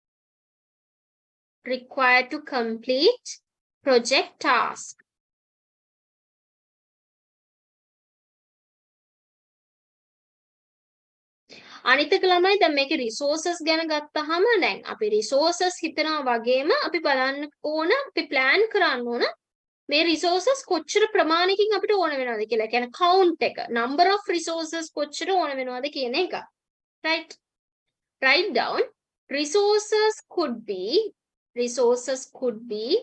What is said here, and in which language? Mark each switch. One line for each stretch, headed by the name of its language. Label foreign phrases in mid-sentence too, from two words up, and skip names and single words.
English: Required to complete project task.
Sinhala: අනිතක ළමයි දැන් මේකේ resources ගැන ගත්තාම දැන් අපි resources හිතනවා වගේම අපි බලන්න ඕන අපි plan කරන්න ඕන මේ resources කොච්චර ප්‍රමාණයකින් අපිට ඕන වෙනවද කියලා. කියන්නේ count එක,
English: number of resources
Sinhala: කොච්චර ඕන වෙනවද කියන එක.
English: Right? Write down resources could be resources could be